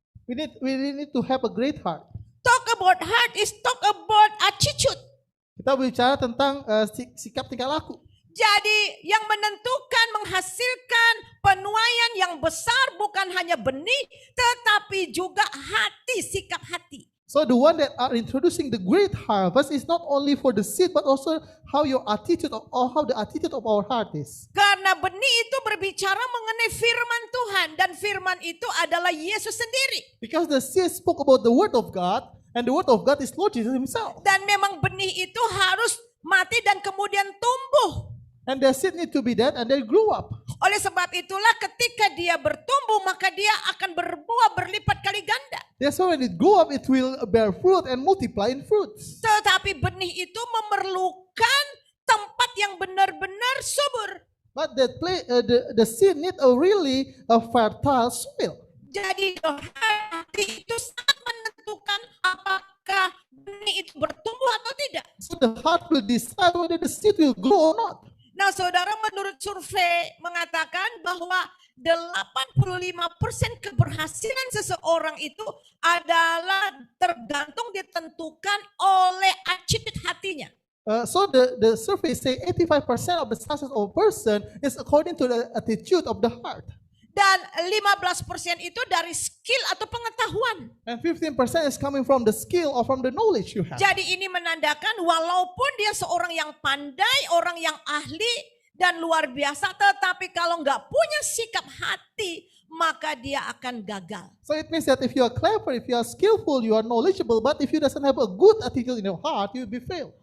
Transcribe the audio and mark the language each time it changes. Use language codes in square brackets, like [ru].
[en] We need to have a great heart. Talk about heart is talk about attitude. [id] Kita bicara tentang sikap tingkah laku. Jadi yang menentukan menghasilkan penuaian yang besar bukan hanya benih, tetapi juga hati, sikap hati. [en] So the one that are introducing the great harvest is not only for the seed, but also how your attitude or how the attitude of our heart is. [id] Karena benih itu berbicara mengenai firman Tuhan, dan firman itu adalah Yesus sendiri. [en] Because the seed spoke about the word of God, and the word of God is Lord Jesus himself. [id] Dan memang benih itu harus mati dan kemudian tumbuh. [en] And the seed need to be dead and they grew up. [id] Oleh sebab itulah ketika dia bertumbuh, maka dia akan berbuah berlipat kali ganda. [en] That's why when it grew up, it will bear fruit and multiply in fruits. [id] Tetapi benih itu memerlukan tempat yang benar-benar subur. [en] But the seed need a really fertile soil. [id] Jadi hati itu sangat menentukan apakah benih itu bertumbuh atau tidak. [en] So the heart will decide whether the seed will grow or not. [id] Nah, saudara, menurut survei mengatakan bahwa 85% keberhasilan seseorang itu adalah tergantung ditentukan oleh attitude hatinya. [en] So the survey say 85% of the success of a person is according to the attitude of the heart. [id] Dan 15% itu dari skill atau pengetahuan. [en] And 15% is coming from the skill or from the knowledge you have. [id] Jadi ini menandakan walaupun dia seorang yang pandai, orang yang ahli dan luar biasa, tetapi kalau nggak punya sikap hati, maka dia akan gagal. [en] So it means that if you are clever, if you are skillful, you are knowledgeable, but if you doesn't have a good attitude in your heart, you will be failed.